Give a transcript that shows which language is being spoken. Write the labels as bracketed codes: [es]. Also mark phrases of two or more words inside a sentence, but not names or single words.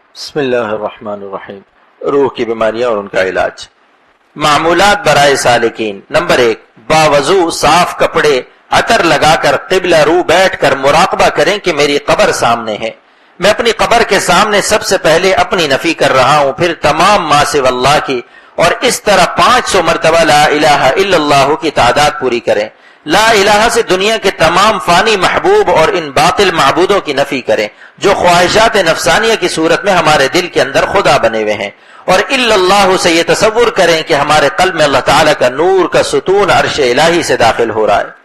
[ar] بسم اللہ الرحمن الرحیم۔ [ur] روح کی بیماریاں اور ان کا علاج۔ معمولات برائے سالکین۔ نمبر 1، باوضو صاف کپڑے عطر لگا کر قبلہ رو بیٹھ کر مراقبہ کریں کہ میری قبر سامنے ہے، میں اپنی قبر کے سامنے سب سے پہلے اپنی نفی کر رہا ہوں، پھر تمام [ar] ما سوی اللہ [ur] کی، اور اس طرح 500 مرتبہ [ar] لا الہ الا اللہ [ur] کی تعداد پوری کریں۔ [ar] لا الہ [ur] سے دنیا کے تمام فانی محبوب اور ان باطل معبودوں کی نفی کریں جو خواہشات نفسانیہ کی صورت میں ہمارے دل کے اندر خدا بنے ہوئے ہیں، اور [ar] الا اللہ [ur] سے یہ تصور کریں کہ ہمارے قلب میں اللہ تعالیٰ کا نور کا ستون عرش الہی سے داخل ہو رہا ہے۔